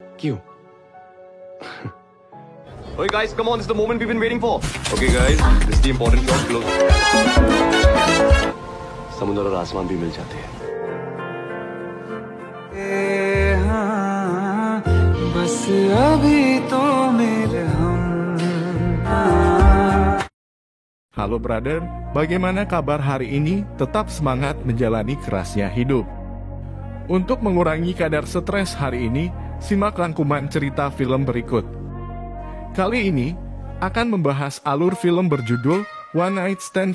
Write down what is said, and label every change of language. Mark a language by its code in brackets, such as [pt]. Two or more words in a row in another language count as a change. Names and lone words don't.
[hi] क्यों? [en] Hey guys, come on, this is the moment we've been waiting for. Okay guys, this is the important shot. Close. [hi] समुद्र और आसमान भी मिल जाते हैं. बस अभी तो मेरे हम. [id] Halo brother, bagaimana kabar hari ini? Tetap semangat menjalani kerasnya hidup. Untuk mengurangi kadar stres hari ini, simak rangkuman cerita film berikut. Kali ini akan membahas alur film berjudul One Night Stand.